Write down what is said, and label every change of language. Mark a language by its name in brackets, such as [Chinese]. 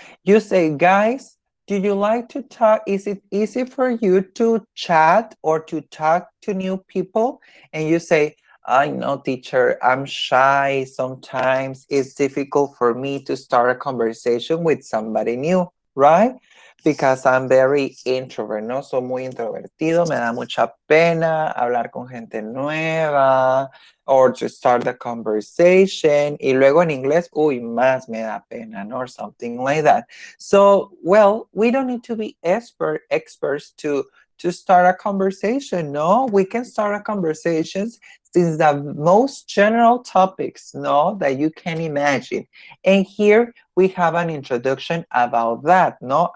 [English] You say, guys, do you like to talk? Is it easy for you to chat or to talk to new people? And you say, I know, teacher, I'm shy. Sometimes it's difficult for me to start a conversation with somebody new. right? Because I'm very introvert, ¿no? [Spanish] Soy muy introvertido, me da mucha pena hablar con gente nueva [English] or to start the conversation. [Spanish] Y luego en inglés, uy, más me da pena, ¿no? [English] Or something like that. So, well, we don't need to be experts to start a conversation, no? We can start a conversation since the most general topics, no, that you can imagine. And here we have an introduction about that, no?